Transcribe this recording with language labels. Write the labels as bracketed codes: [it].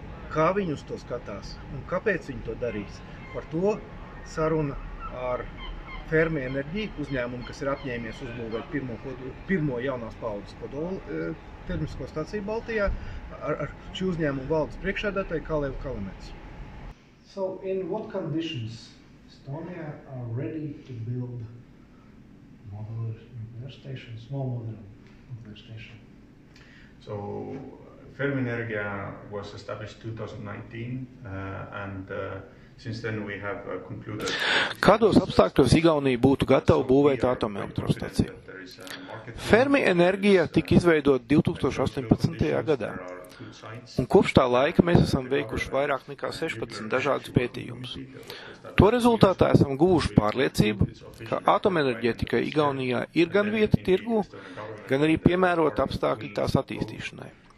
[lv] Kā viņi uz to skatās un kāpēc viņi to darīs? Par to saruna ar Fermi Enerģiju uzņēmumu, kas ir apņēmies uzbūvēt pirmo jaunās paaudzes kodola termisko staciju Baltijā, ar šī uzņēmuma valdes priekšsēdētāju Kalevu Kalemets. [en] So, in what conditions Estonia are ready to build modular nuclear stations, small modular nuclear station? So, Fermi Energia was established 2019 and since then we have concluded. [lv] Kādos apstākļos Igaunija būtu gatava būvēt atomelektrostaciju? Fermi Energia tika izveidota 2018. gadā, un kopš tā laika mēs esam veikuši vairāk nekā 16 dažādus pētījumus. To rezultātā esam guvuši pārliecību, ka atomenerģētikai Igaunijā ir gan vieta tirgū, gan arī piemērota apstākļi tās attīstīšanai.